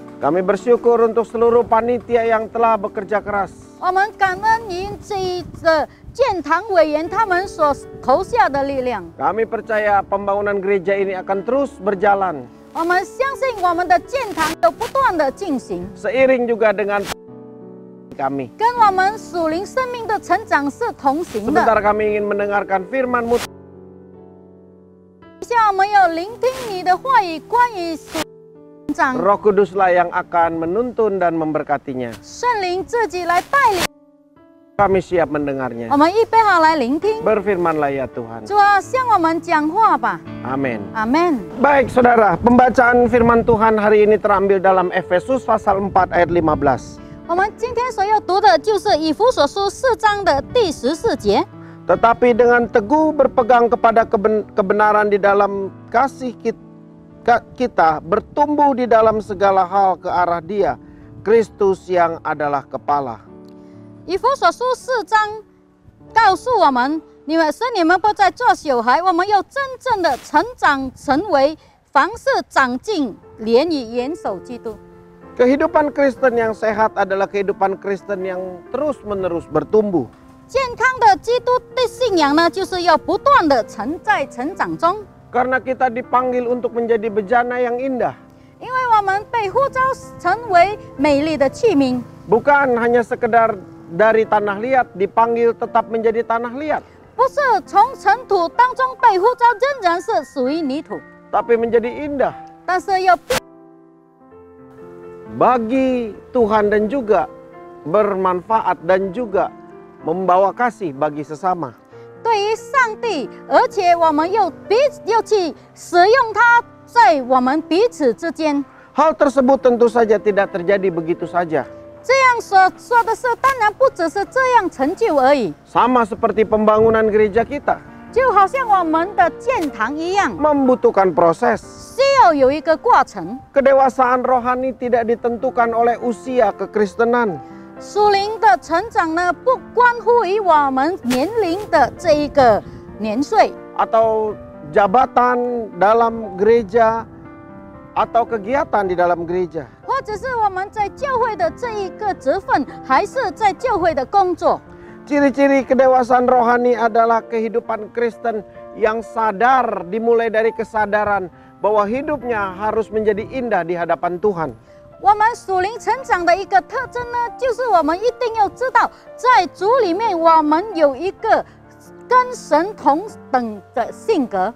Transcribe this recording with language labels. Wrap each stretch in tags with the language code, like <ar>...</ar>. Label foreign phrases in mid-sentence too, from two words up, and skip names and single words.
<id>Kami bersyukur untuk seluruh panitia yang telah bekerja keras.</id> <zh>我们感恩您这一个建堂委员他们所投下的力量。</zh> <id>Kami percaya pembangunan gereja ini akan terus berjalan</id> <zh>我们相信我们的建堂有不断的进行，</zh> <id>seiring juga dengan kami.</id> <zh>跟我们属灵生命的成长是同行的。</zh> <id>Sebentar kami ingin mendengarkan firman-Mu.</id> <zh>接下来我们要聆听你的话语，关于属灵成长。</zh> <id>Roh Kuduslah yang akan menuntun dan memberkatinya.</id> <zh>圣灵自己来带领，</zh> <id>Kami siap mendengarnya.</id> <zh>我们预备好来聆听。</zh> <id>Berfirmanlah ya Tuhan.</id> <zh>主啊，向我们讲话吧。</zh> <id>Amin.</id> <zh>阿门。</zh> <id>Baik saudara, pembacaan firman Tuhan hari ini terambil dalam Efesus pasal 4 ayat 15.</id> <zh>我们今天所要读的就是以弗所书4章的第14节。</zh> <id>Tetapi dengan teguh berpegang kepada kebenaran di dalam kasih kita bertumbuh di dalam segala hal ke arah Dia, Kristus yang adalah kepala.</id> <zh>以弗所书4章告诉我们，你们不再做小孩，我们要真正的成长，成为凡事长进，连以元首基督。</zh> <id>Kehidupan Kristen yang sehat adalah kehidupan Kristen yang terus-menerus bertumbuh.</id> <zh>健康的基督的信仰呢，就是要不断的在成长中，</zh> <id>Karena kita dipanggil untuk menjadi bejana yang indah.</id> <zh>因为我们被呼召成为美丽的器皿，</zh> <id>Bukan hanya sekedar dari tanah liat dipanggil tetap menjadi tanah liat.</id> <zh>不是从尘土当中被呼召，仍然是属于泥土，</zh> <id>Tapi menjadi indah</id> <zh>但是要</zh> <id>bagi Tuhan dan juga bermanfaat dan juga membawa kasih bagi sesama.</id> <zh>对于上帝，而且我们要去使用它在我们彼此之间。</zh> <id>Hal tersebut tentu saja tidak terjadi begitu saja.</id> <zh>这样所说的是，当然不只是这样成就而已，</zh> <id>Sama seperti pembangunan gereja kita,</id> <zh>就好像我们的建堂一样，</zh> <id>membutuhkan proses.</id> <zh>需要有一个过程。</zh> <id>Kedewasaan rohani tidak ditentukan oleh usia kekristenan.</id> <zh>属灵的成长呢，不关乎于我们年龄的这一个年岁，</zh> <id>Atau jabatan dalam gereja atau kegiatan di dalam gereja.</id> <zh>或者是我们在教会的这一个职分，还是在教会的工作。</zh> <id>Ciri-ciri kedewasaan rohani adalah kehidupan Kristen yang sadar, dimulai dari kesadaran bahwa hidupnya harus menjadi indah di hadapan Tuhan.</id> <zh>我们属灵成长的一个特征呢，就是我们一定要知道，在主里面我们有一个跟神同等的性格。</zh>